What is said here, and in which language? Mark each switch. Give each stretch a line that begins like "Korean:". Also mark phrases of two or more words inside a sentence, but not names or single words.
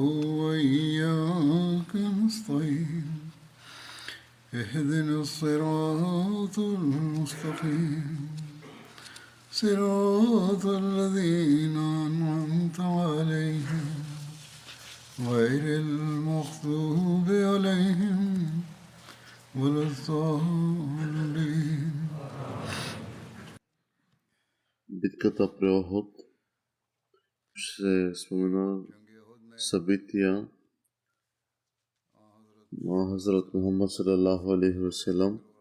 Arabic: وإياك نستعين اهدنا الصراط المستقيم صراط الذين أنعمت عليهم غير المغضوب عليهم ولا الضالين.
Bulgarian: Битката при Охот ще спомена събития на Хазрат Мухаммад
Arabic: صلى الله عليه وسلم,